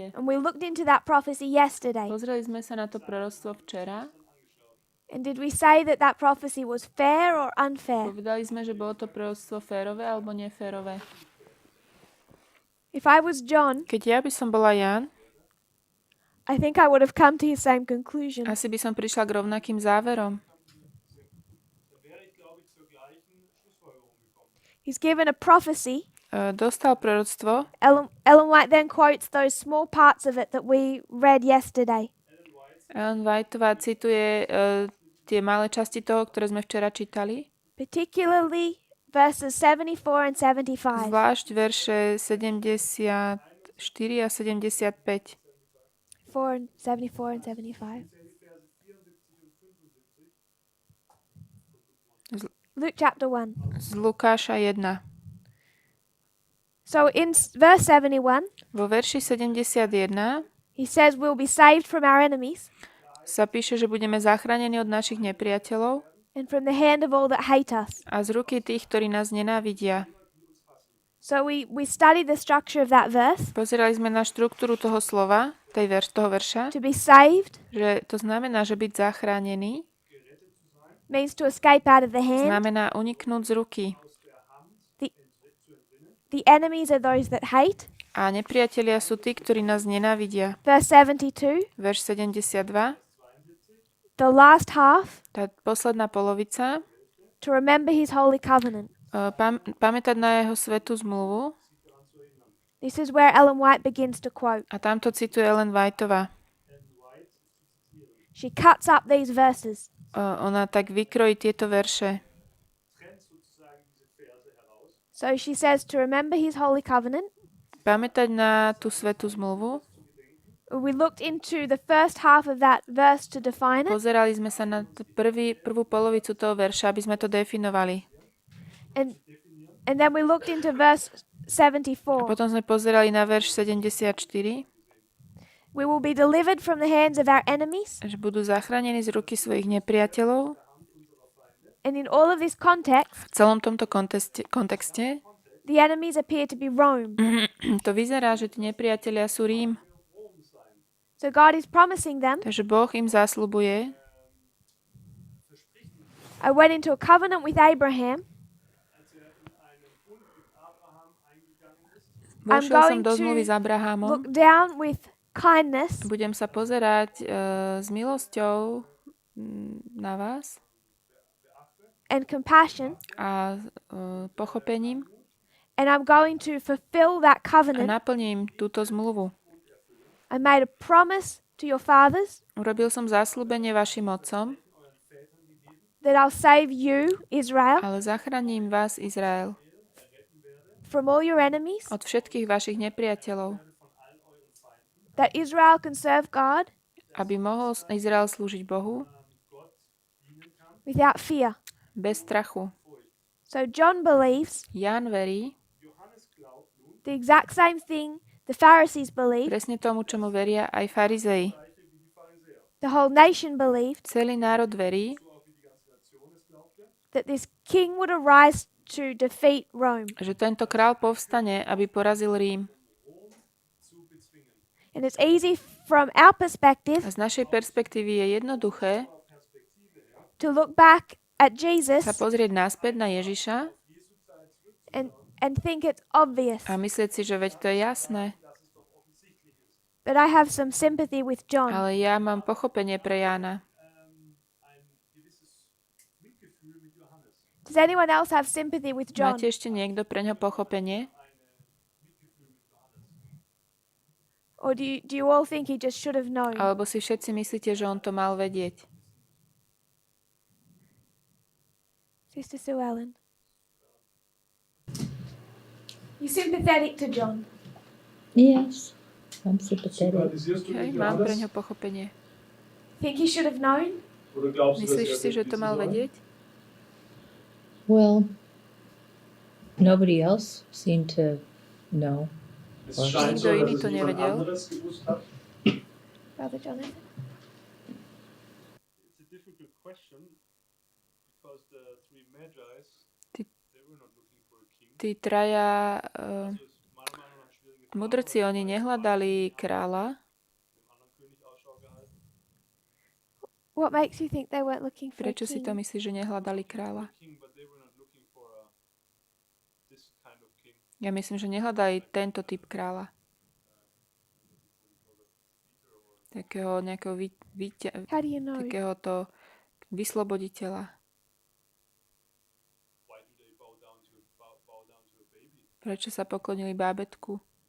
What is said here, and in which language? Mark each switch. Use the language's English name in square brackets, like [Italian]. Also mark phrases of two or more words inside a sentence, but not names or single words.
[English] And we looked into that prophecy yesterday. [Slovak] Pozreli sme sa na to proroctvo včera. [English] And did we say that that prophecy was fair or unfair? [Slovak] Povedali sme, že bolo to proroctvo férové alebo neférové. [English] If I was John, [Slovak] Keď ja by som bola Ján, [English] I think I would have come to his same conclusion. [Slovak] asi by som prišla k rovnakým záverom. [English] He's given a prophecy. [Slovak] Dostal proroctvo. [English] Ellen White then quotes those small parts of it that we read yesterday. [Slovak] Ellen Whiteová cituje tie malé časti toho, ktoré sme včera čítali. [English] Particularly verses 74 and 75. [Slovak] Zvlášť verše 74 a 75. [English] 74 and 75. Luke chapter 1. [Slovak] Z Lukáša 1. [English] So in verse 71, [Slovak] Vo verši 71 [English] he says we'll be saved from our enemies [Slovak] sa píše, že budeme zachránení od našich nepriateľov [English] and from the hand of all that hate us. [Slovak] a z ruky tých, ktorí nás nenávidia. [English] So we studied the structure of that verse. [Slovak] Pozerali sme na štruktúru toho slova, toho verša, [English] To be saved [Slovak] že to znamená, že byť zachránený [English] means to escape out of the hand. [Slovak] znamená uniknúť z ruky. [English] The enemies are those that hate. [Slovak] A nepriatelia sú tí, ktorí nás nenávidia. [English] Verse 72, [Slovak] Verš 72, [English] the last half, [Slovak] tá posledná polovica, [English] to remember his holy covenant. [Slovak] pamätať na jeho svätú zmluvu. [English] This is where Ellen White begins to quote. [Slovak] A tamto cituje Ellen Whiteová. [English] She cuts up these verses. [Slovak] Ona tak vykrojí tieto verše. [English] So she says to remember his holy covenant. [Slovak] Pamätať na tú svätú zmluvu. [English] We looked into the first half of that verse to define it. [Slovak] Pozerali sme sa na prvú polovicu toho verša, aby sme to definovali. [English] And then we looked into verse [Slovak] A 74. potom sme pozerali na verš 74, [English] We will be delivered from the hands of our enemies. [Slovak] že budú zachránení z ruky svojich nepriateľov. [English] And in all of this context, [Slovak] V celom tomto kontexte [English] the enemies appear to be Rome. [Slovak] to vyzerá, že tí nepriatelia sú Rím. [English] So God is promising them, [Slovak] Takže Boh im zasľubuje, [English] I went into a covenant with Abraham. [Slovak] vošiel som going do to zmluvy s Abrahamom, [English] Look down with kindness [Slovak] budem sa pozerať s milosťou na vás [English] and compassion, [Slovak] a pochopením [English] and I'm going to fulfill that [Slovak] a covenant. naplním túto zmluvu. [English] I made a promise to your fathers [Slovak] Urobil som zasľúbenie vašim otcom, [English] that I'll save you, Israel, [Slovak] ale zachránim vás, Izrael, [English] from all your enemies, [Slovak] od všetkých vašich nepriateľov, [English] that Israel can serve God [Slovak] aby mohol Izrael slúžiť Bohu [English] without fear. [Slovak] bez strachu. [English] So John believes [Slovak] Ján verí [English] the exact same thing the Pharisees believed, [Slovak] presne tomu, čomu veria aj farizei. [English] the whole nation believed, [Slovak] Celý národ verí, [English] that this king would arise to defeat Rome. [Slovak] že tento král povstane, aby porazil Rím. [English] And it's easy from our perspective [Slovak] A z našej perspektívy je jednoduché [English] to look back at Jesus [Slovak] sa pozrieť naspäť na Ježiša [English] and think it's obvious. [Slovak] a myslieť si, že veď to je jasné. [English] But I have some sympathy with John. [Slovak] Ale ja mám pochopenie pre Jána. [English] Does anyone else have sympathy with John? [Slovak] Máte ešte niekto pre ňo pochopenie? [English] Or do you all think he just should have known? [Slovak] Alebo si všetci myslíte, že on to mal vedieť? [English] Sister Sue Ellen. You sympathetic to John? Yes, I'm sympathetic. [Slovak] Hej, mám pre ňo pochopenie. [English] Think he should have known? [Slovak] Myslíš si, že to mal vedieť? [English] Well, nobody else seemed to know. [Slovak] Nikto iný to nevedel. [English] Brother Jonathan? It's a difficult question because the three magi's, they were not looking for a king. [Slovak] Tí traja mudrci, oni nehľadali kráľa. [English] What makes you think they weren't looking for [Slovak] Prečo a si king? to myslíš, že nehľadali kráľa? Ja myslím, že nehľadali tento typ kráľa. Takého nejakého [English] How do you know? [Slovak] takéhoto vysloboditeľa. Prečo sa poklonili bábätku?